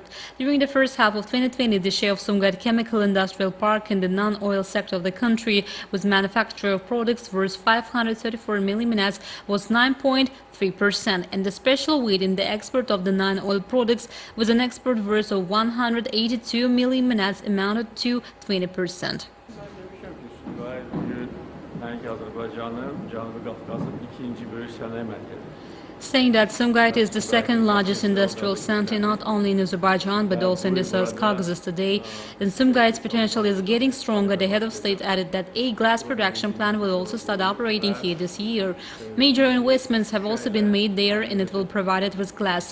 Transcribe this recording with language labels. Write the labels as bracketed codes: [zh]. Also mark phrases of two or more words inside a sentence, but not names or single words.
[en] During the first half of 2020, the share of Sumgayit Chemical Industrial Park in the non-oil sector of the country with manufacture of products worth 534 million minats was 9.3%, and the special weight in the export of the non-oil products with an export worth of 182 million minats amounted to 20%. [az] Azərbaycanın Cənubi Qafqazın ikinci böyük sənaye mərkəzi. [en] Saying that Sumgayit is the second largest industrial center not only in Azerbaijan but also in the South Caucasus today, and Sumgayit's potential is getting stronger. The head of state added that a glass production plant will also start operating here this year. Major investments have also been made there, and it will provide it with glass.